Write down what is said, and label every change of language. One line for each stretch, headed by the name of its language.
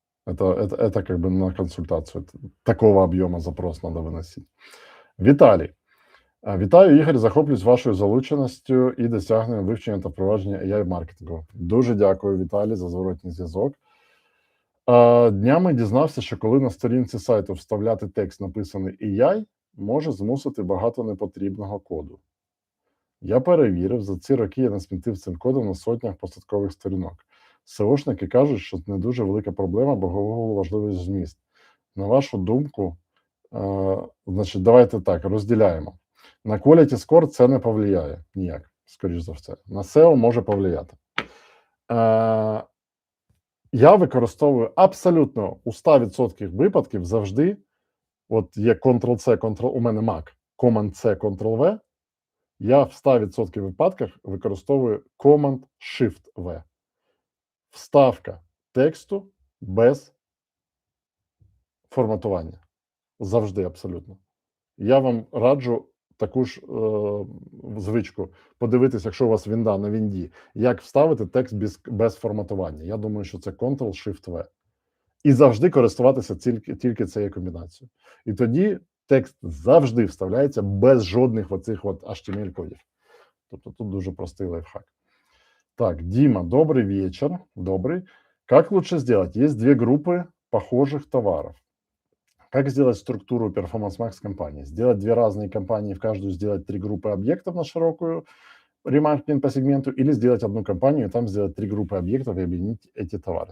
Russian: Это как бы на консультацию.
Ukrainian: Такого об'єму запрос надо виносити. Віталій. Вітаю, Ігор, захоплююсь вашою залученістю і досягненням вивчення та впровадження AI-маркетингу. Дуже дякую, Віталій, за зворотній зв'язок. Днями дізнався, що коли на сторінці сайту вставляти текст, написаний AI, може змусити багато непотрібного коду. Я перевірив, за ці роки я насмітив цим кодом на сотнях посадкових сторінок. SEOшники кажуть, що це не дуже велика проблема, бо Google важливий зміст. На вашу думку, значить, давайте так, розділяємо. На Quality Score це не повлияє ніяк, скоріш за все. На SEO може повлияти. Я використовую абсолютно у 100% випадків завжди, от є Ctrl-C, у мене Mac, Command-C, Ctrl-V, я в 100% випадках використовую Command-Shift-V. Вставка тексту без форматування. Завжди, абсолютно. Я вам раджу таку ж звичку подивитися, якщо у вас вінда на вінді, як вставити текст без форматування. Я думаю, що це Ctrl-Shift-V. І завжди користуватися тільки цією комбінацією. І тоді текст завжди вставляється без жодних оцих от HTML-кодів. Тобто тут дуже простий лайфхак.
Russian: Так, Дима, добрый вечер. Добрый. Как лучше сделать? Есть две группы похожих товаров. Как сделать структуру Performance Max компании? Сделать две разные компании, в каждую сделать 3 группы объектов на широкую ремаркетинг по сегменту, или сделать одну компанию и там сделать 3 группы объектов и объединить эти товары.